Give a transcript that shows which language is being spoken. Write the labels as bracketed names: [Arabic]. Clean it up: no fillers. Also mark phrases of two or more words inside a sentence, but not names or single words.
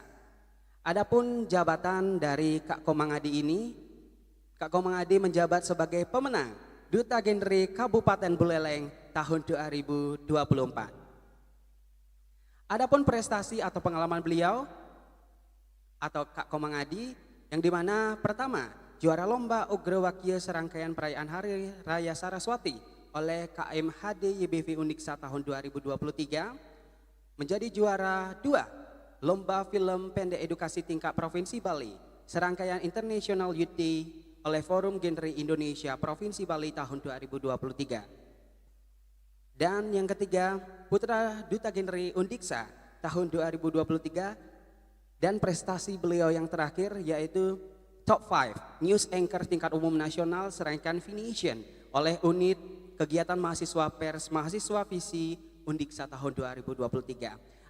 [Indonesian] Adapun jabatan dari Kak Komang Adi ini, Kak Komang Adi menjabat sebagai pemenang Duta Genre Kabupaten Buleleng tahun 2024. Adapun prestasi atau pengalaman beliau, atau Kak Komangadi, yang dimana pertama juara lomba Ugrawakia serangkaian perayaan Hari Raya Saraswati oleh KMHD YBV Uniksa tahun 2023, menjadi juara 2 lomba film pendek edukasi tingkat Provinsi Bali serangkaian International Youth Day oleh Forum Genre Indonesia Provinsi Bali tahun 2023. Dan yang ketiga, Putra Duta Genre Undiksa tahun 2023, dan prestasi beliau yang terakhir yaitu Top 5 [English] News Anchor [Indonesian] tingkat umum nasional serangkaian Fination oleh Unit Kegiatan Mahasiswa Pers Mahasiswa Visi Undiksa tahun 2023.